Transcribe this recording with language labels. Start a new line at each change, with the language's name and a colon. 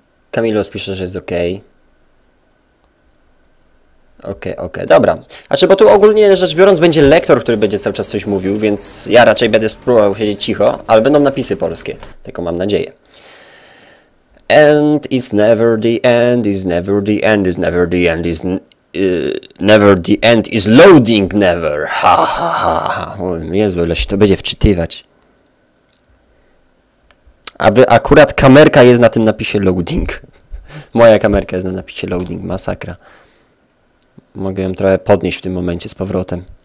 Polish: Kamilos pisze, że jest ok. Okej, dobra. Znaczy, bo tu ogólnie rzecz biorąc będzie lektor, który będzie cały czas coś mówił, więc ja raczej będę spróbował siedzieć cicho, ale będą napisy polskie. Tylko mam nadzieję.
English: End is never the end, is never the end, is never the end, is never the end, is loading never. Ha, ha, ha, ha.
Polish: O Jezu, ile się to będzie wczytywać. Akurat kamerka jest na tym napisie loading. Moja kamerka jest na napisie loading, masakra. Mogę ją trochę podnieść w tym momencie z powrotem.